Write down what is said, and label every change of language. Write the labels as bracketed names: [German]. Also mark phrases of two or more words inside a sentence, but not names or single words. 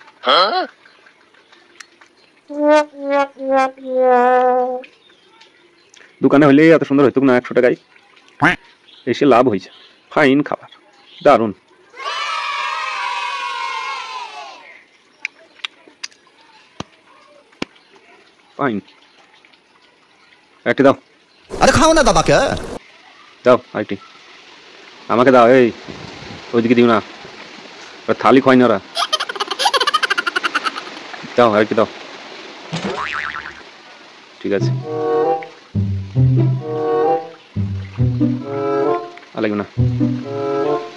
[Bangla] দোকানে হলে এত সুন্দর হইতো না, 100 টাকায় এসে লাভ হয়েছে। ফাইন খাবার, দারুণ। ফাইন, একটি দাও। [Hindi] अरे खाओ ना दबा के। [Bangla] দাও আইটি, আমাকে দাও। এই ওইদিকে দিও না, ওরা থালি খায় না ওরা। দাও আরেকটি দাও। ঠিক আছে, আর লাগবে না।